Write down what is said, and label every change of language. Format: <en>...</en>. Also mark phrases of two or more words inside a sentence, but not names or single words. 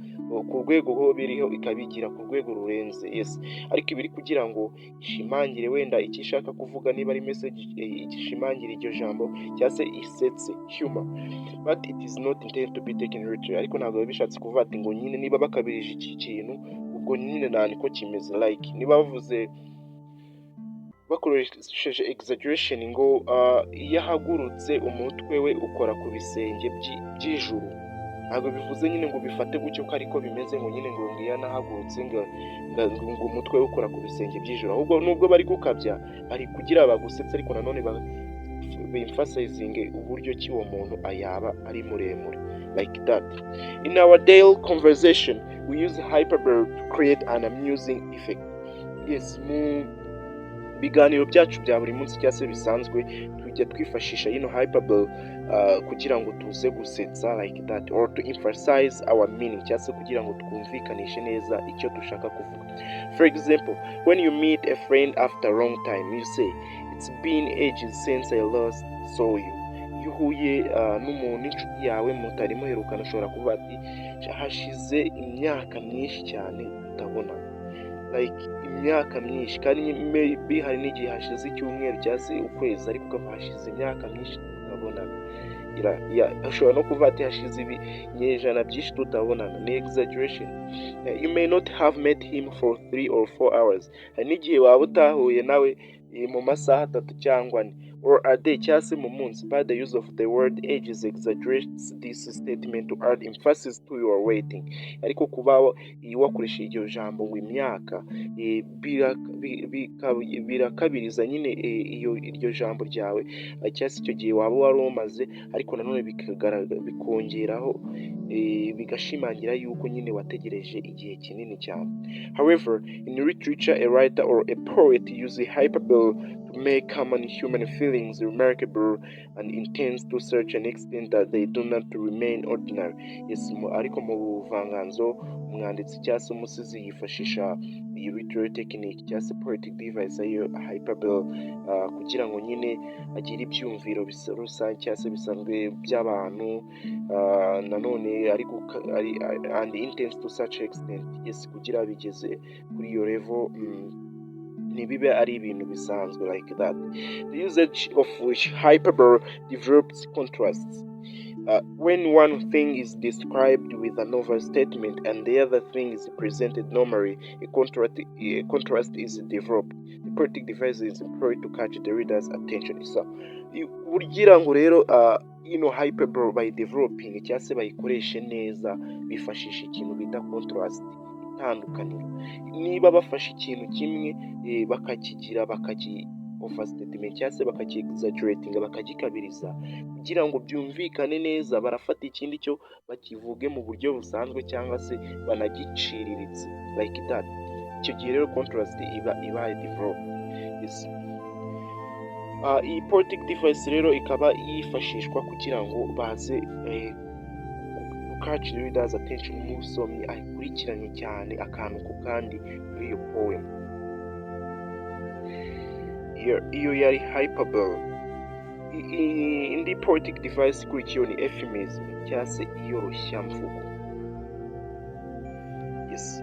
<rw>ku rwego ho biriho ikabigira ku rwego rurenze. Yes, ariko ibiri kugira ngo ishimangire wenda icyo ishaka kuvuga, niba ari message igishimangire iryo jambo cyangwa se isetse humor,</rw> <en>but it is not intended to be taken literally.</en> <rw>Ariko ntabwo biba bishatse kuvuga ati ngo nyine niba bakabirije iki kintu ubwo nyine nta niko kimeze. Like niba bavuze bakoresheje exaggeration ngo iyo ahagurutse umutwe we ukora ku bisenge by'ijuru, ntabwo bivuze nyine ngo bifate gutyo ko ariko bimeze ngo nyine ngo iyo anahagurutse ngo umutwe we ukora ku bisenge by'ijuru, ahubwo nubwo bari gukabya bari kugira bagusetse, ariko nanone emphasizing uburyo ki uwo muntu ayaba ari muremure.</rw> <en>Like that. In our daily conversation, we use hyperbole to create an amusing effect. Yes,</en> <rw>mu biganiro byacu bya buri munsi cyangwa se bisanzwe tujya twifashisha hyperbole kugira ngo tuze gusetsa,</rw> <en>like that, or to emphasize our meaning,</en> <rw>cyangwa se kugira ngo twumvikanishe neza icyo dushaka kuvuga.</rw> <en>For example, when you meet a friend after a long time, you say, "It's been ages since I last saw you."</en> <rw>Iyo uhuye n'umuntu inshuti yawe mutari muherukana, ushobora kuvuga ati hashize imyaka myinshi cyane utabona, like imyaka myinshi, kandi maybe hari n'igihe hashize icyumweru cyangwa se ukwezi, ariko ukaba hashize imyaka myinshi tutabonana. Ushobora no kuvuga ati hashize ibinyejana byinshi tutabonana. Ni exaggeration.</rw> <en>You may not have met him for 3 or 4 hours.</en> <rw>Hari n'igihe waba utahuye nawe mu masaha 3 cyangwa 4,</rw> <en>or a day</en> <rw>cyangwa se mu munsi.</rw> <en>But the use of the word ages exaggerates this statement to add emphasis to your waiting.</en> <rw>Ariko kuba wakoresha iryo jambo ngo imyaka, birakabiriza nyine iryo jambo ryawe cyangwa se icyo gihe waba wari umaze, ariko nanone bikongeraho bigashimangira yuko nyine wategereje igihe kinini cyane.</rw> <en>However, in literature, a writer or a poet uses hyperbole to make common human feelings remarkable and intense to such an extent that they do not remain ordinary. Yes,</en> <rw>ariko mu buvanganzo umwanditsi cyangwa se umusizi yifashisha iyi</rw> <en>literary technique</en> <rw>cyangwa se</rw> <en>poetic device</en> <rw>ayo hyperbole kugira ngo nyine agire ibyumviro rusange cyangwa se bisanzwe by'abantu, nanone</rw> <en>and intense to such extent.</en> <rw>Yes, kugira bigeze kuri iyo level ntibibe ari ibintu bisanzwe,</rw> <en>like that. The usage of hyperbole develops contrasts. When one thing is described with an overstatement and the other thing is presented normally, a contrast is developed. The poetic device is employed to catch the reader's attention. So,</en> <rw>kugira ngo rero hyperbole</rw> <en>by developing</en> <rw>cyangwa se bayikoreshe neza, bifashisha ikintu bita contrast, itandukaniro. Niba bafashe ikintu kimwe bakakigira overstatement cyangwa se bakaki-exaggerating, bakagikabiriza kugira ngo byumvikane neza, barafata ikindi cyo bakivuge mu buryo busanzwe cyangwa se banagiciriritse,</rw> <en>like that.</en> <rw>Icyo gihe rero contrast iba developed. Yes. Iyi poetic device rero ikaba yifashishwa kugira ngo baze</rw> <en>catch the reader's attention,</en> <rw>umusomyi akurikiranye cyane akantu ku kandi muri iyo poem. Iyo yari hyperbole. Indi</rw> <en>poetic device</en> <rw>ikurikiyeho ni euphemism cyangwa se iyoroshyamvugo. Yes.</rw>